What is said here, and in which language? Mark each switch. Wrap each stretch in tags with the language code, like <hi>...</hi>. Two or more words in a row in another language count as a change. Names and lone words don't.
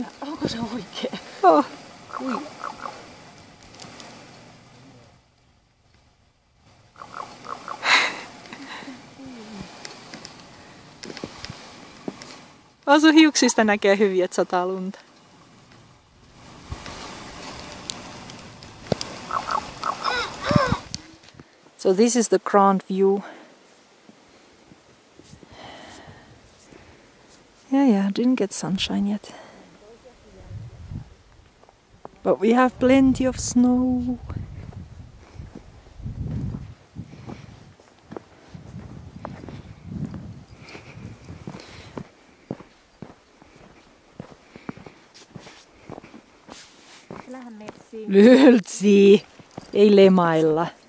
<fi>Onko se oikee? Oh. Sun hiuksista näkee hyvin, että sataa lunta.</fi> <en>So this is the grand view. Yeah, didn't get sunshine yet. But we have plenty of snow.</en> <fi>Lyltsi, ei lemailla.</fi>